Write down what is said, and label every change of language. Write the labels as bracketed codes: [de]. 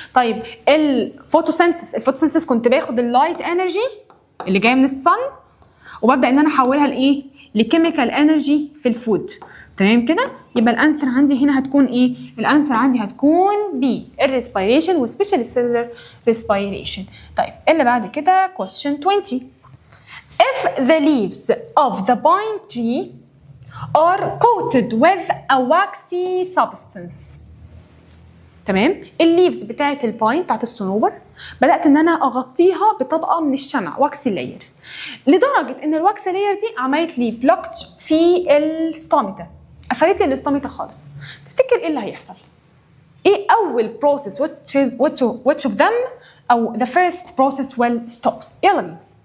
[ar] طيب الفوتوسينثيسيس كنت باخد اللايت انرجي اللي جايه من الصن وببدا ان انا احولها لايه؟ لكيميكال انرجي في الفود. تمام كده. يبقى الانسر عندي هنا هتكون ايه؟ الانسر عندي هتكون بي، الريسبيريشن وسبيشال سيلولار ريسبيريشن. طيب اللي بعد كده [en] question 20. If the leaves of the pine tree are coated with a waxy substance. [ar] تمام. الليفز بتاعت الباين بتاعت الصنوبر بدات ان انا اغطيها بطبقه من الشمع، واكسي لاير، لدرجه ان الواكسي لاير دي عملت لي بلوكت في الستوميتا، قفلت لي الاستوميتا خالص. تفتكر ايه اللي هيحصل؟ ايه اول بروسيس [en] which of them [ar] او [en] the first process will stops؟ [ar] يلا بينا.